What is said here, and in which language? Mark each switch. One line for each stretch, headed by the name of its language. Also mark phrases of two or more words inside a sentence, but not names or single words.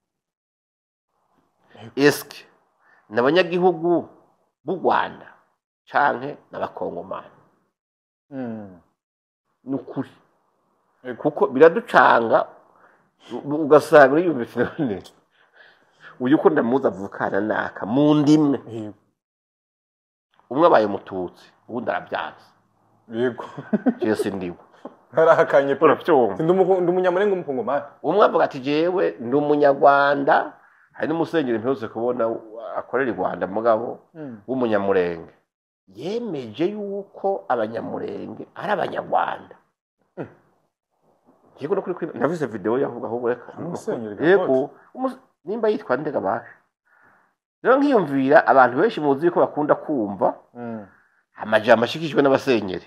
Rundi: eske n'abanyagihugu b'u Rwanda canke n'abakongomani n'ukuri kuko biraducanga ugasanga uriyumvise none uyu ko ndamuza avukana naka mu ndimwe umwe abaye mututsi ubundi arabyanze yego Jesse ndiwe harahakanye pe uravyumva ndi umunyamurenge umukongomani umwe avuga ati jewe ndi umunyarwanda hari n'umusenyeri mperutse kubona akorera i Rwanda mugabo w'umunyamurenge yemeje yuko abanyamurenge ari abanyarwanda yego no kuri navuze video yavuga aho reka yego nimba yitwa ndega basha rero nkiyumvira abantu benshi muzi ko bakunda kumva amajambo ashikijwe n'abasenyeri